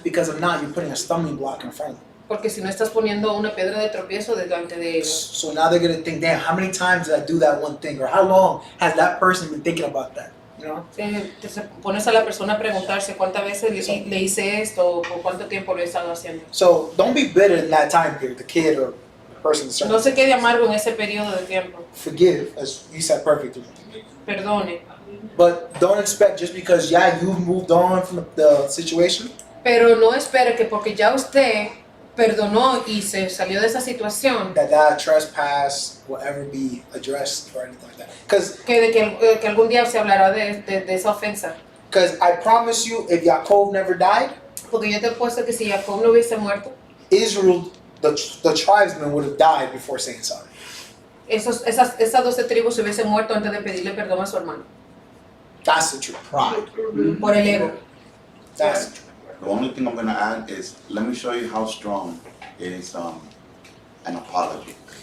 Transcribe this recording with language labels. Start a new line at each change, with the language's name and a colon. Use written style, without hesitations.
English: Because if not, you're putting a stumbling block in front of them.
Spanish: Porque si no estás poniendo una piedra de tropiezo delante de ellos.
English: So now they're gonna think, damn, how many times did I do that one thing? Or how long has that person been thinking about that? You know?
Spanish: Te pones a la persona a preguntarse cuántas veces le hice esto o por cuánto tiempo lo he estado haciendo.
English: So don't be bitter in that time period, the kid or the person.
Spanish: No se quede amargo en ese periodo de tiempo.
English: Forgive, as you said perfectly.
Spanish: Perdone.
English: But don't expect just because, yeah, you've moved on from the situation,
Spanish: Pero no espere que porque ya usted perdonó y se salió de esa situación,
English: that trespass will ever be addressed or anything like that. Because
Spanish: que algún día se hablará de esa ofensa.
English: I promise you, if Yaakov never died,
Spanish: Porque yo te apuesto que si Jacob no hubiese muerto,
English: Israel, the tribesmen would have died before saying sorry.
Spanish: esas 12 tribus se hubiesen muerto antes de pedirle perdón a su hermano.
English: That's the truth. Pride.
Spanish: Por el ego.
English: That's the truth. The only thing I'm going to add is, let me show you how strong is an apology.